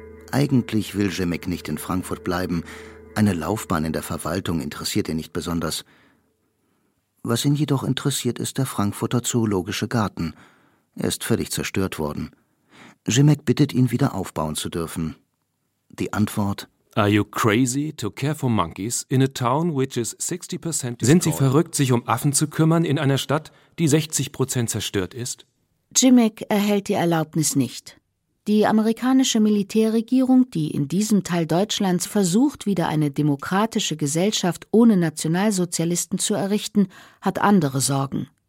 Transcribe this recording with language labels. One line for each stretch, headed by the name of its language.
German: Eigentlich will Schimek nicht in Frankfurt bleiben. Eine Laufbahn in der Verwaltung interessiert ihn nicht besonders. Was ihn jedoch interessiert, ist der Frankfurter Zoologische Garten. Er ist völlig zerstört worden. Schimek bittet ihn, wieder aufbauen zu dürfen. Die Antwort:
English: Are you crazy to care for monkeys in a town which is 60% destroyed?
German: Sind Sie verrückt, sich um Affen zu kümmern in einer Stadt, die 60% zerstört ist? Schimek erhält die Erlaubnis nicht. Die amerikanische Militärregierung, die in diesem Teil Deutschlands versucht, wieder eine demokratische Gesellschaft ohne Nationalsozialisten zu errichten, hat andere Sorgen.